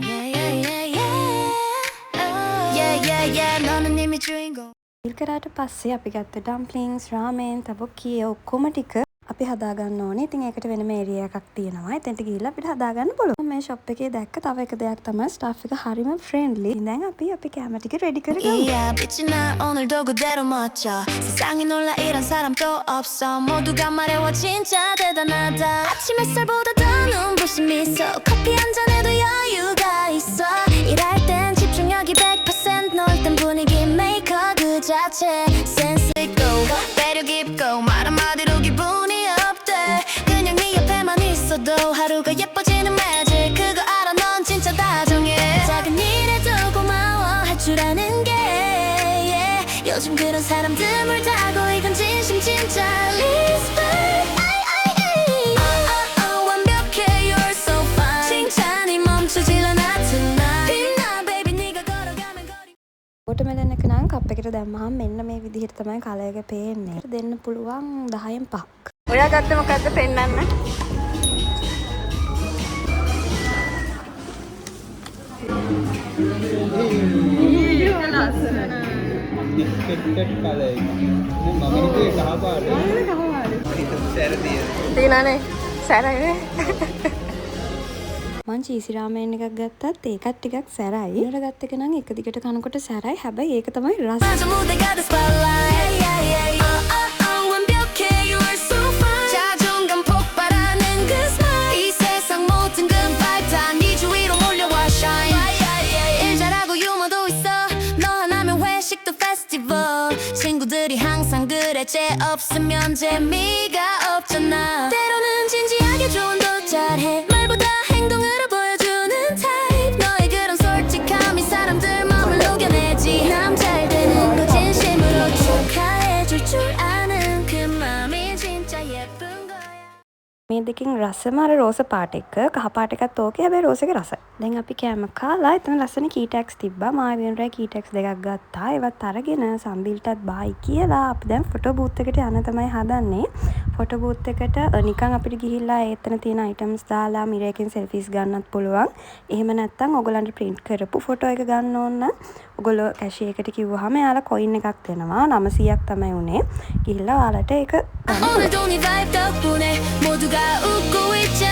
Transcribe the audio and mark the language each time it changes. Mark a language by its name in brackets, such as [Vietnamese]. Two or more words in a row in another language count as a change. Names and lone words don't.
[Sinhala] බිල් කරාට පස්සේ අපි ගත්ත ඩම්ප්ලින්ග්ස් රාමෙන් තබොක්කිය ඔක්කොම ටික අපි හදාගන්න ඕනේ. ඉතින් ඒකට වෙනම ඒරියා එකක් තියෙනවා. එතනට ගිහිල්ලා අපිට හදාගන්න පුළුවන්. මේ ෂොප් එකේ දැක්ක තව එක දෙයක් තමයි ස්ටාෆ් එක හරිම ෆ්‍රෙන්ඩ්ලි. දැන් අපි කැම ටික රෙඩි කරගමු. [English] Yeah, bitch [Korean] 나 오늘도 그대로 멋져 세상이 놀라 이런 사람 또 없어 모두가 말해와 진짜 대단하다 아침 햇살보다 더 눈부신 미소 커피 한 잔에도 여유가 있어 일할 땐 집중력이 100% 놀 땐 분위기 메이커 그 자체 센스 있고 배려 깊고 말 한마디로 기분이 업돼 그냥 네 옆에만 있어도 하루가 예뻐지는 매직 그거 알아 넌 진짜 다정해 작은 일에도 고마워할 줄 아는 게 yeah. 요즘 그런 사람들 물다고 이건 진심 진짜 respect 완벽해 [English] you're so fine [Korean] 칭찬이 멈추질 않아 tonight 빛나 baby 네가 걸어가면 거리 [Sinhala] වෝටර්මෙලන් එක නම් කප් එකට දැම්මහම මෙන්න මේ විදිහට තමයි කලර් එක පේන්නේ. දෙන්න පුළුවන් 10න් 5ක්. ඔයා ගත්තේ මොකද්ද පෙන්නන්න? ඉස්කට් කලර් එක. මම හිතුවේ කහ පාට. සැර තියෙනනේ සැරයි. මං චීසි රාමෙන් එකක් ගත්තත් ඒකත් ටිකක් සැරයි. ඊට ගත්ත එක නම් එක දිගට කනකොට සැරයි. හැබැයි ඒක තමයි රස. [Korean] 맞아 무대가 [English] the spotlight [Korean] 완벽해 [English] you're so fine [Korean] 자존감 폭발하는 그 smile 이 세상 모든 그 vibe 다네 주위로 몰려와 shine 일 잘하고 유머도 있어 너 하나면 회식도 festival 친구들이 항상 그래 쟤 없으면 재미가 없잖아 때로는 진지하게 조언도 잘해 말보다 행동으로 보여주는 type 너의 그런 솔직함이 사람들 마음을 녹여내지 남 잘 되는 거 진심으로 축하해줄 줄 아는 그 마음이 진짜 예쁜 거야 [Sinhala] මේ දෙකෙන් රසම අර රෝස පාට එක කහ පාට එකත් ඕකේ. හැබැයි රෝස එක රසයි. දැන් අපි කෑම කාලා එතන ලස්සන කීටැක්ස් තිබ්බා. මායි වෙනරයි කීටැක්ස් දෙකක් ගත්තා. ඒවත් අරගෙන සම්බිල්ටත් බායි කියලා අපි දැන් [English] photo booth [Sinhala] එකට යන්න තමයි හදන්නේ. [English] photo booth [Sinhala] එකට නිකන් අපිට ගිහිල්ලා එතන තියෙන අයිටම්ස් දාලා මිරරකින් සෙල්ෆිස් ගන්නත් පුළුවන්. එහෙම නැත්නම් ඔයගලන්ට print කරපු ෆොටෝ එක ගන්න ඕන නම් ඔයගොල්ලෝ කැෂියර් එකට කිව්වහම එයාලා කොයින් එකක් දෙනවා. 900ක් තමයි උනේ. ගිහිල්ලා ඔයාලට ඒක [Korean] 오늘도 네 vibe 덕분에 모두가 웃고 있